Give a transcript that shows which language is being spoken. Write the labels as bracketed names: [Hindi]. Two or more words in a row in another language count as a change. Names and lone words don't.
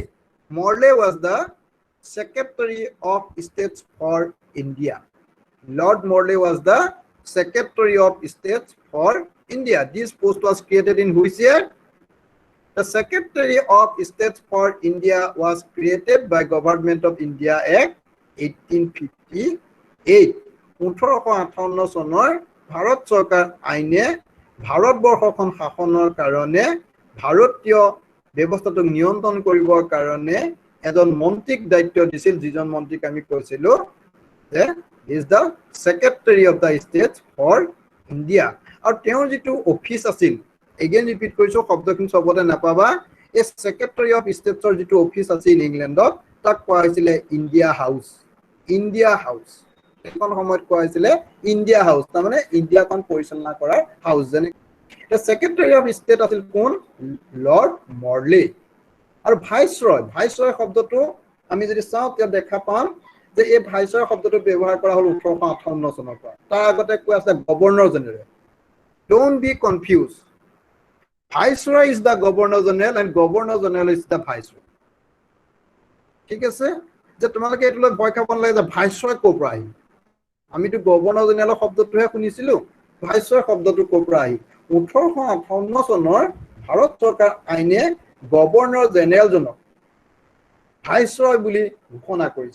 [English] Morley was the Secretary of State for India. Lord Morley was the Secretary of State for India. This post was created in which year? The Secretary of State for India was created by Government of India Act 1858. [Assamese] 1858 চনৰ ভাৰত চৰকাৰ আইনে ভাৰতবৰ্ষখন শাসনৰ কাৰণে ভাৰতীয় ব্যৱস্থাটোক নিয়ন্ত্ৰণ কৰিবৰ কাৰণে এজন মন্ত্ৰীক দায়িত্ব দিছিল, যিজন মন্ত্ৰীক আমি কৈছিলো যে [English] is the Secretary of the State for India. [Assamese] আৰু তেওঁৰ যিটো অফিচ আছিল, [English] again repeat [Assamese] কৰিছো, শব্দখিনি সবতে নাপাবা, এই [English] Secretary of State [Assamese] ৰ যিটো অফিচ আছিল ইংলেণ্ডত, তাক কোৱা হৈছিলে ইণ্ডিয়া হাউচ। ইণ্ডিয়া হাউচ এখন সময়ত কোৱা হৈছিলে ইণ্ডিয়া হাউচ, তাৰমানে ইণ্ডিয়াখন পৰিচালনা কৰাৰ হাউচ। যেনে [English] Secretary of State [Assamese] আছিল কোন? লৰ্ড মৰ্লে। আৰু ভাইসৰয়, ভাইসৰয় শব্দটো আমি যদি চাওঁ তেতিয়া দেখা পাম যে এই ভাইসৰয় শব্দটো ব্যৱহাৰ কৰা হ'ল 1858 চনৰ পৰা। তাৰ আগতে কোৱা আছে গভৰ্ণৰ জেনেৰেল। [English] Don't be confused. Viceroy is the Governor General and Governor General is the Viceroy. [Assamese] ঠিক আছে, যে তোমালোকে এইটো লৈ ভয় খাব নালাগে যে ভাইসৰয় ক'ৰ পৰা আহিল। আমিতো গভৰ্ণৰ জেনেৰেলৰ শব্দটোহে শুনিছিলো, ভাইসৰয় শব্দটো ক'ৰ পৰা আহিল? 1858 চনৰ ভাৰত চৰকাৰ আইনে গভৰ্ণৰ জেনেৰেলজনক ভাইসৰয় বুলি ঘোষণা কৰিছিল।